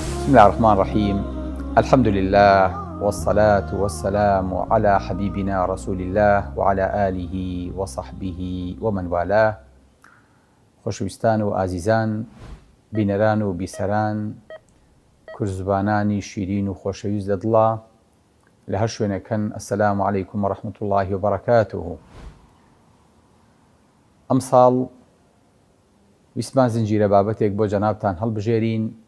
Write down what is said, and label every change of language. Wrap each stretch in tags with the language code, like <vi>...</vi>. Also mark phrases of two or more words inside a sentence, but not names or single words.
<ar>بسم الله الرحمن الرحيم. الحمد لله والصلاة والسلام على حبيبنا رسول الله وعلى آله وصحبه ومن والاه.</ar> <ckb>خۆشەویستان و ئازیزان، بینەران و بیسەران، کورزبانانی شیرین و خۆشەویست لە دڵە لە هەر شوێنەکەن،</ckb> <ar>ئەسەلامو عەلەیکوم وەڕەحمەتوڵڵاهی وبەرەکاتوه.</ar> <ckb>ئەم ساڵ ویسمان زنجیرە بابەتێک بۆ جەنابتان هەڵبژێرین.</ckb>